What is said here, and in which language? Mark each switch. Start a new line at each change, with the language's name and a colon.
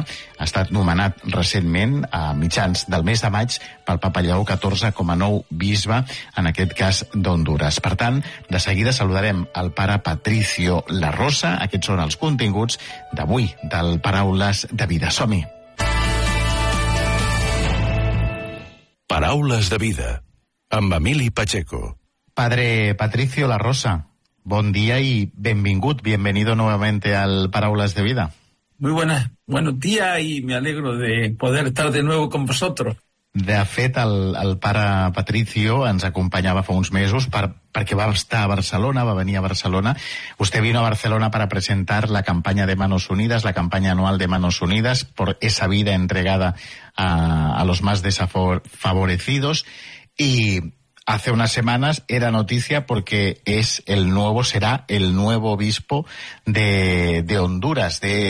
Catalan: Ha estat nomenat recentment a mitjans del mes de maig pel Papa Lleó XIV com a nou bisbe, en aquest cas d'Hondures. Per tant, de seguida saludarem el pare Patricio La Rosa. Aquests són els continguts d'avui del Paraules de Vida. Som-hi. Paraules de Vida amb Emili Pacheco.
Spanish: Padre Patricio La Rosa, buen día y bienvenido nuevamente al Paraules de Vida. Muy buenas, buenos días y me alegro de poder estar de nuevo con vosotros.
Catalan: De fet, el pare Patricio ens acompanyava fa uns mesos perquè va estar a Barcelona, va venir a Barcelona.
Spanish: Usted vino a Barcelona para presentar la campaña de Manos Unidas, la campaña anual de Manos Unidas, por esa vida entregada a los más desfavorecidos. Y hace unas semanas era noticia porque será el nuevo obispo de Honduras.